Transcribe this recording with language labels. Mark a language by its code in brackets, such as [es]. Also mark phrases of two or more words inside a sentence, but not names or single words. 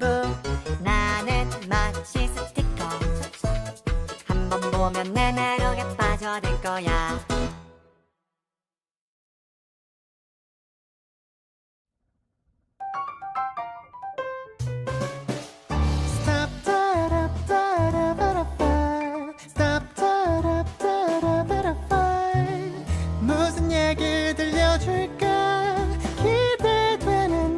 [ko] 나는 마치 스티커. 한 번 보면 내 매력에 빠져들 거야. [en] Stop, da-da, da-da, butterfly. Stop, da-da, da-da, butterfly. [ko] 무슨 얘기 들려줄까 기대되는